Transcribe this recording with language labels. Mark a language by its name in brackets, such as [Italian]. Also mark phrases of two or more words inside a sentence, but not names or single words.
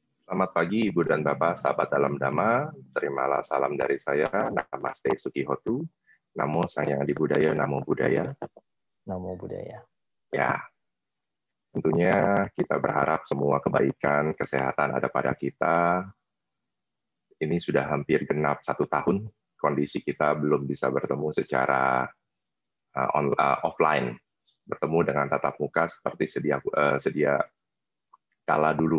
[Indonesian] Selamat pagi Ibu dan Bapak, sahabat dalam Dhamma. Terimalah salam dari saya, [Pali] Namaste Sukihotu. Namo Sang Adi Budaya, Namo Buddhaya. Namo Buddhaya. [Indonesian] Ya, tentunya kita berharap semua kebaikan, kesehatan ada pada kita. Ini sudah hampir genap 1 tahun, kondisi kita belum bisa bertemu secara offline, bertemu dengan tatap muka seperti sedia kala dulu.